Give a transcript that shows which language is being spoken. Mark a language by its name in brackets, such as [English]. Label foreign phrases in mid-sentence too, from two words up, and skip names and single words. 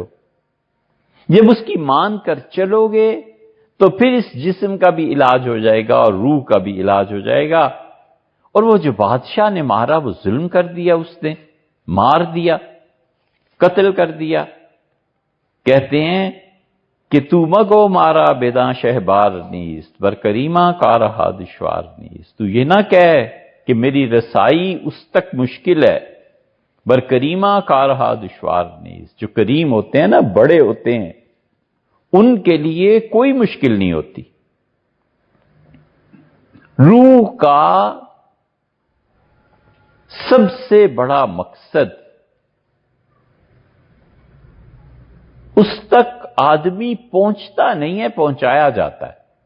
[Urdu] جب اس کی مان کر چلو گے تو پھر اس جسم کا بھی علاج ہو جائے گا اور روح کا بھی علاج ہو جائے گا۔ اور وہ جو بادشاہ نے مارا وہ ظلم کر دیا، اس نے مار دیا، قتل کر دیا۔ کہتے ہیں کہ [Persian] تو مگو مارا بیداں شہبار نیست، بر کریمہ کا رہا دشوار نیست۔ [Urdu] تو یہ نہ کہہ کہ میری رسائی اس تک مشکل ہے، [Persian] بر کریمہ کا رہا دشوار نیست۔ [Urdu] جو کریم ہوتے ہیں نا، بڑے ہوتے ہیں، ان کے لیے کوئی مشکل نہیں ہوتی۔ روح کا سب سے بڑا مقصد اس تک آدمی پہنچتا نہیں ہے، پہنچایا جاتا ہے۔